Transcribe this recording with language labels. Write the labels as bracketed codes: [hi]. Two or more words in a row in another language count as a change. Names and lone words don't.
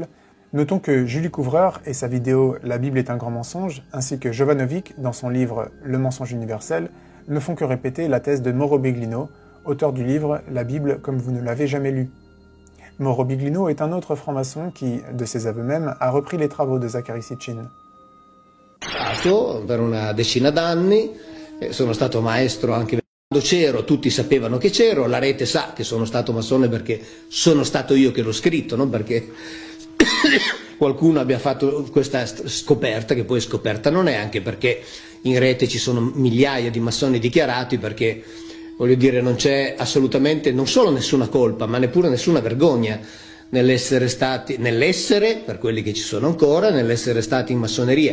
[fr] Notons que Julie Couvreur et sa vidéo « La Bible est un grand mensonge » ainsi que Jovanovic dans son livre « Le mensonge universel » ne font que répéter la thèse de Mauro Biglino, auteur du livre « La Bible comme vous ne l'avez jamais lu ». Mauro Biglino est un autre franc-maçon qui, de ses aveux même, a repris les travaux de Zachary Sitchin. [it] Per una decina d'anni, sono stato maestro anche quando c'ero, tutti sapevano che c'ero, la rete sa che sono stato massone perché sono stato io che l'ho scritto, non perché qualcuno abbia fatto questa scoperta, che poi scoperta non è, anche perché in rete ci sono migliaia di massoni dichiarati, perché voglio dire non c'è assolutamente non solo nessuna colpa ma neppure nessuna vergogna nell'essere, per quelli che ci sono ancora, nell'essere stati in massoneria.